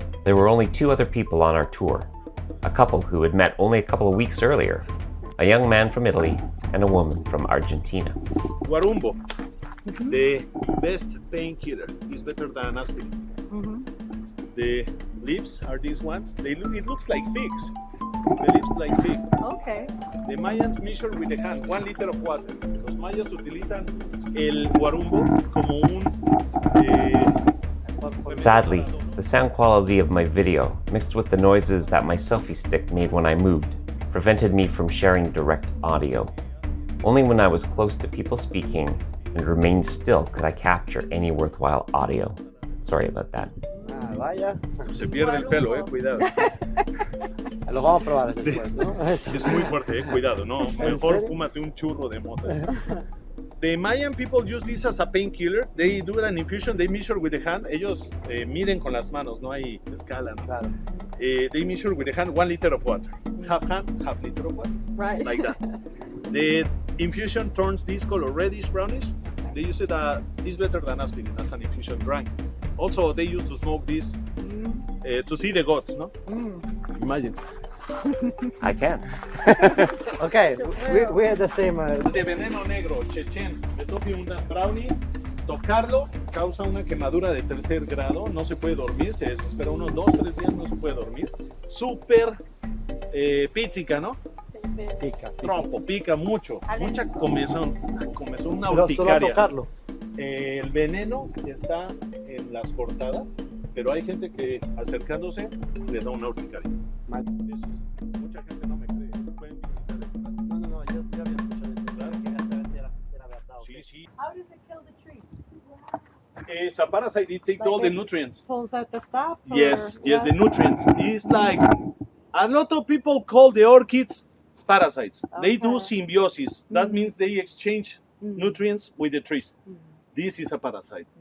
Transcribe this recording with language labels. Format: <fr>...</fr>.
<en>There were only 2 other people on our tour, a couple who had met only a couple of weeks earlier, a young man from Italy and a woman from Argentina. Guarumbo, the best painkiller, is better than aspirin. The leaves are these ones. It looks like figs. The leaves like fig. Okay. The Mayans measure with the hand 1 liter of water.</en> <es>Los mayas utilizan el guarumbo como un</es> <en>Sadly, the sound quality of my video, mixed with the noises that my selfie stick made when I moved, prevented me from sharing direct audio. Only when I was close to people speaking and remained still could I capture any worthwhile audio. Sorry about that.</en> <es>Vaya. Se pierde el pelo, cuidado. Lo vamos a probar después, ¿no? Es muy fuerte, cuidado, no. Mejor fúmate un churro de mota.</es> <en>The Mayan people use this as a painkiller. They do an infusion, they measure with the hand.</en> <es>Ellos miden con las manos, no hay escala. Claro.</es> <en>They measure with the hand 1 liter of water. Half hand, half liter of water. Right. Like that. The infusion turns this color reddish, brownish. They use it, it's better than aspirin as an infusion dry. Also, they used to smoke this to see the gods, no? Imagine. I can. Okay, we had the same.</en> <es>De veneno negro, chechen, de toque un brownie, tocarlo causa una quemadura de 3er grado, no se puede dormir, se desespera unos 2-3 días, no se puede dormir. Súper píchica, ¿no? Pica. Trompo, pica mucho, mucha comezón, una Pero solo urticaria. tocarlo. El veneno está en las cortadas, pero hay gente que acercándose le da una urticaria. Eso es, mucha gente no me cree, pueden visitar el No, yo había escuchado eso. Claro, quería saber si era verdad. Sí, sí.</es> <en>How does it kill the tree? It's a parasite, it takes all the nutrients. Pulls out the sap? Yes, the nutrients. It's like, a lot of people call the orchids parasites. They do symbiosis. That means they exchange nutrients with the trees. This is a parasite.</en>